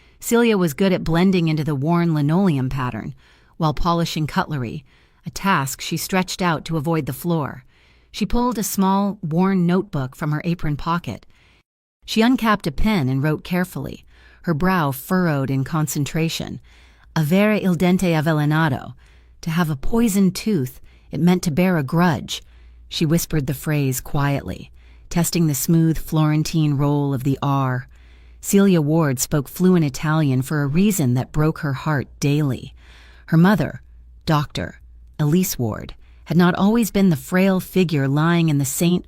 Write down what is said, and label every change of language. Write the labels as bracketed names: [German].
[English] Celia was good at blending into the worn linoleum pattern, while polishing cutlery, a task she stretched out to avoid the floor. She pulled a small, worn notebook from her apron pocket. She uncapped a pen and wrote carefully, her brow furrowed in concentration. [Italian] Avere il dente avvelenato. [English] To have a poisoned tooth, it meant to bear a grudge. She whispered the phrase quietly, testing the smooth Florentine roll of the R. Celia Ward spoke fluent Italian for a reason that broke her heart daily. Her mother, Dr. Elise Ward, had not always been the frail figure lying in the St.